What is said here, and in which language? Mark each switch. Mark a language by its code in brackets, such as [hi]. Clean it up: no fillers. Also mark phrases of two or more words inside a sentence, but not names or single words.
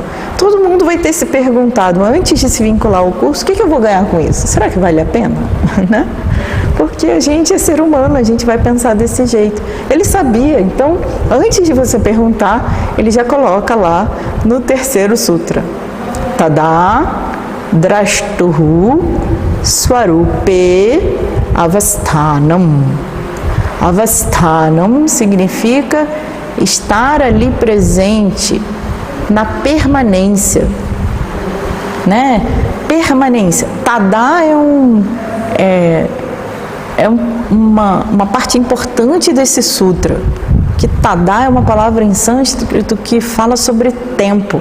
[pt] Todo mundo vai ter se perguntado, antes de se vincular ao curso, o que eu vou ganhar com isso? Será que vale a pena? Né? Porque a gente é ser humano, a gente vai pensar desse jeito. Ele sabia, então, antes de você perguntar, ele já coloca lá no terceiro sutra. [sa] तदा द्रष्टुः स्वरूपे अवस्थानम्. [pt] Avasthanam significa estar ali presente na permanência, né? Permanência. Tada é uma parte importante desse sutra, que Tada é uma palavra em sânscrito que fala sobre tempo.